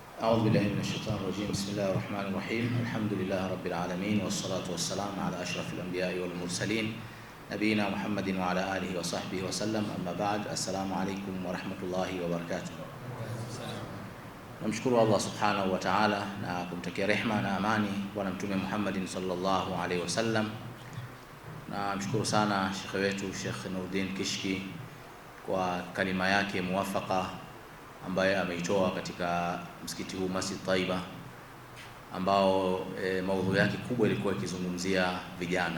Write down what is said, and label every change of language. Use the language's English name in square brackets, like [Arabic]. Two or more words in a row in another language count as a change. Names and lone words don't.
[Arabic] أعوذ بالله من الشيطان الرجيم. بسم الله الرحمن الرحيم. الحمد لله رب العالمين، والصلاة والسلام على أشرف الأنبياء والمرسلين نبينا محمد وعلى آله وصحبه وسلم. أما بعد، السلام عليكم ورحمة الله وبركاته. [Swahili] Namshukuru Allah [Arabic] سبحانه وتعالى [Swahili] na kumtakia rehma na amani Bwana Mtume Muhammadin [Arabic] صلى الله عليه وسلم. [Swahili] Na mshukuru sana shekhe wetu Sheikh Nuruddin Kishki kwa kalima yake muwafaka ambaye ameitoa katika msikiti huu Masjid Taiba, ambao maudhui yake kubwa ilikuwa ikizungumzia vijana.